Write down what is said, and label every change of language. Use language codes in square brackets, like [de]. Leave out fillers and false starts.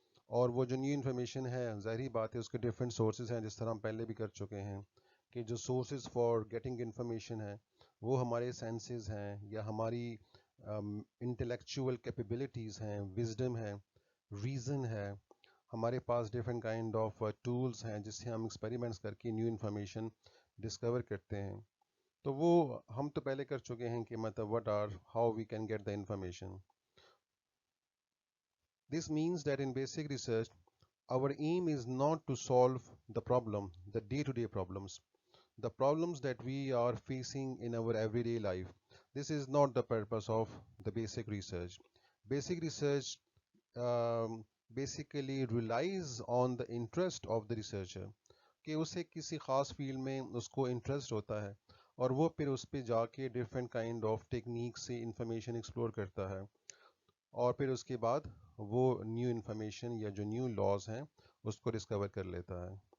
[ur] اور وہ جو نیو انفارمیشن ہے ظاہری بات ہے اس کے ڈفرینٹ سورسز ہیں، جس طرح ہم پہلے بھی کر چکے ہیں کہ جو سورسز فار گیٹنگ انفارمیشن ہے وہ ہمارے سینسز ہیں یا ہماری انٹلیکچوئل کیپیبلٹیز ہیں، وزڈم ہے، ریزن ہے. ہمارے پاس ڈفرینٹ کائنڈ آف ٹولس ہیں جس سے ہم ایکسپیریمنٹس کر کے نیو انفارمیشن ڈسکور کرتے ہیں. تو وہ ہم تو پہلے کر چکے ہیں کہ مطلب [en] What are how we can get the information. This means that in basic research our aim is not to solve the problem, the day-to-day problems, the problems that we are facing in our everyday life. This is not the purpose of the basic research. Basic research um, basically relies on the interest of the researcher [ur] کہ اسے کسی خاص field میں اس کو interest ہوتا ہے اور وہ پھر اس پہ جا کے ڈفرینٹ کائنڈ آف ٹیکنیک سے انفارمیشن ایکسپلور کرتا ہے اور پھر اس کے بعد وہ نیو انفارمیشن یا جو نیو لاز ہیں اس کو ڈسکور کر لیتا ہے.